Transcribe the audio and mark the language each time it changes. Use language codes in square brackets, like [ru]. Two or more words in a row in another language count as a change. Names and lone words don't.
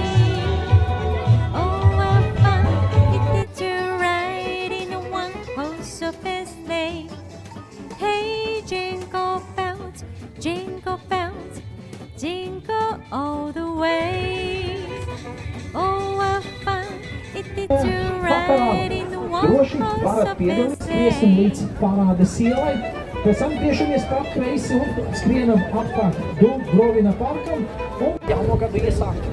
[en] Oh, what fun it is to ride in a one-horse open sleigh. Hey, jingle bells, jingle bells, jingle all the way. Oh, what fun it is to ride in the [lv] Droši [en] one-horse [lv] varat [en] open [lv] piedalīties, skriesim [en] sleigh. [lv] līdz parādes ielai, pēc tam griežamies pa kreisi un skrienam apkārt Dubrovina parkam un jauno gadu iesākt.